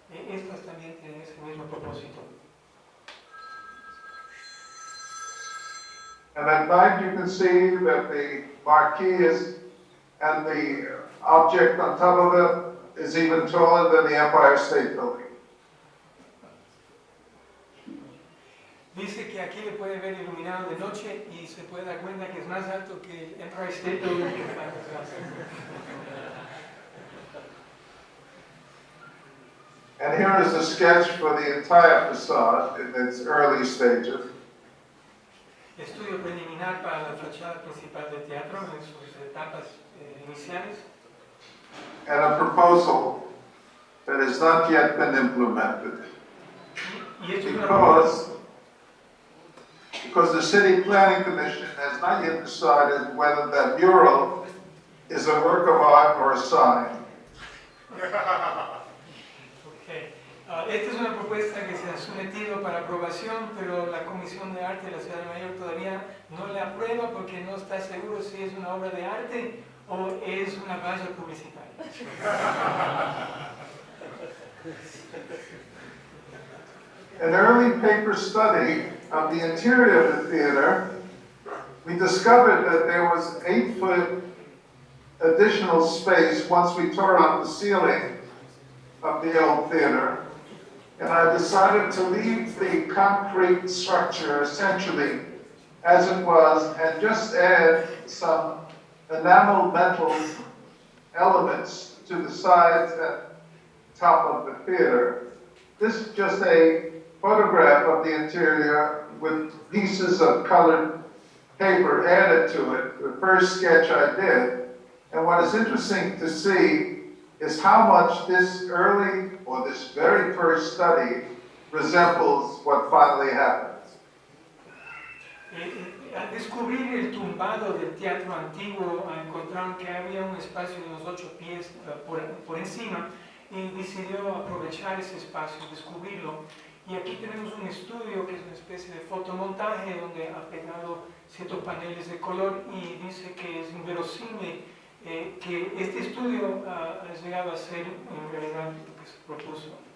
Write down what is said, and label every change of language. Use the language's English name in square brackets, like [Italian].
[Spanish] Estas también tienen ese mismo propósito. [English] And at night you can see that the marquee is, and the object on top of it is even taller than the Empire State Building. [Spanish] Dice que aquí le puede ver iluminado de noche y se puede dar cuenta que es más alto que el Empire State Building que está atrás. [English] And here is a sketch for the entire facade in its early stages. [Spanish] Estudio preliminar para la fachada principal del teatro en sus etapas iniciales. [English] And a proposal that has not yet been implemented. [Spanish] Y esto es una propuesta. [English] Because the City Planning Commission has not yet decided whether that mural is a work of art or a sign. Okay. [Spanish] Esta es una propuesta que se ha sometido para aprobación, pero la Comisión de Arte de la Ciudad de Nueva York todavía no la aprueba porque no está seguro si es una obra de arte o es una valla publicitaria. [English] An early paper study of the interior of the theater, we discovered that there was 8-foot additional space once we tore out the ceiling of the old theater. And I decided to leave the concrete structure essentially as it was and just add some enamel metal elements to the sides and top of the theater. This is just a photograph of the interior with pieces of colored paper added to it, the first sketch I did. And what is interesting to see is how much this early, or this very first study, resembles what finally happened. [Spanish] Al descubrir el tumbado del teatro antiguo, encontraron que había un espacio de unos 8 pies por encima y decidió aprovechar ese espacio, descubrirlo. Y aquí tenemos un estudio que es una especie de fotomontaje donde ha pegado ciertos paneles de color y dice que es inverosímil que este estudio ha llegado a ser en realidad lo que se propuso.